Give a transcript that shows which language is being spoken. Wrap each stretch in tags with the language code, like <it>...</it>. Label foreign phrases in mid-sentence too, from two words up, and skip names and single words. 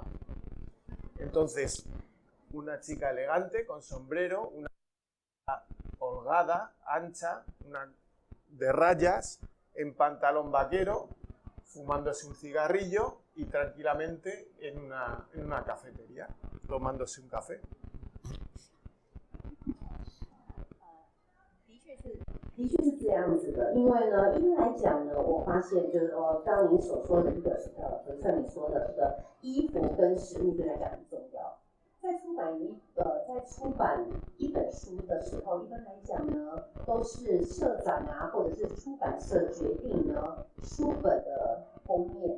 <es>Entonces, una chica elegante con sombrero, una chica holgada, ancha, de rayas, en pantalón vaquero, fumándose un cigarrillo y tranquilamente en una cafetería, tomándose un café.</es> <zh>的确是这样子的，因为呢，一般来讲呢，我发现就是刚刚您所说的一个像你说的这个衣服跟食物对来讲很重要。在出版一本书的时候，一般来讲呢，都是社长啊，或者是出版社决定呢书本的封面。</zh>